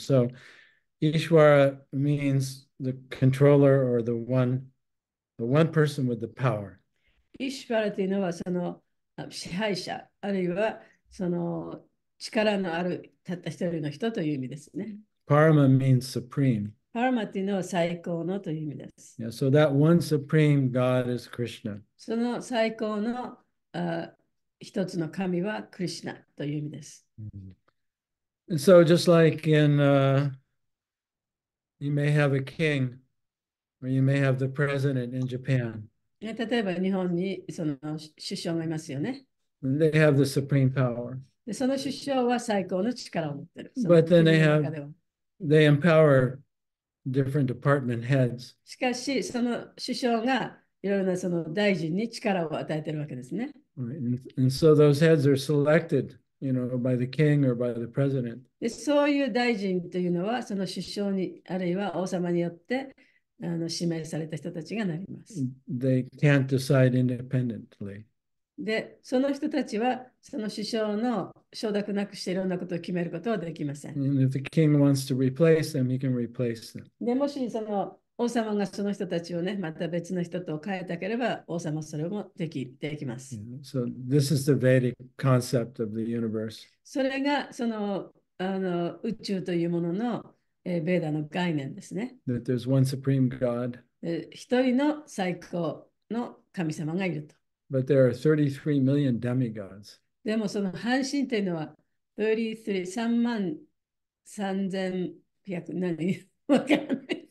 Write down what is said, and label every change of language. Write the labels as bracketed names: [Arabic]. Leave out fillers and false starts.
[English] So Ishvara means the controller or the one person with the power. [Japanese] イーシュパラというのはその支配者、あるいはその力のあるたった一人の人という意味ですね。 [English] Parama means supreme. [Japanese] パラマっていうのは最高のという意味です。 [English] Yeah, so that one supreme God is Krishna. [Japanese] その最高の一つの神はクリシュナという意味です。 [English] And so just like you may have a king or you may have the president in Japan. [Japanese] 例えば日本にその首相がいますよね。 [English] They have the supreme power. [Japanese] でその首相は最高の力を持っている。 [English] But then they empower different department heads. [Japanese] しかし、その首相がいろいろなその大臣に力を与えているわけですね。 [English] Right. And so those heads are selected, by the king or by the president. [Japanese] でそういう大臣というのは、その首相に、あるいは王様によって指名された人たちがなります。 [English] They can't decide independently. [Japanese] で、その人たちは、その首相の承諾なくしていろんなことを決めることはできません。 [English] And if the king wants to replace them, he can replace them. [Japanese] でもしその王様がその人たちをね、また別の人と変えたければ、王様はそれもできます。 [English] So this is the Vedic concept of the universe. [Japanese] それがその宇宙というもののベーダの概念ですね。 [English] That there's one supreme God. [Japanese] 一人の最高の神様がいると。 [English] But there are 33 million demigods. [Japanese] でもその半身というのは3万3100何わからない。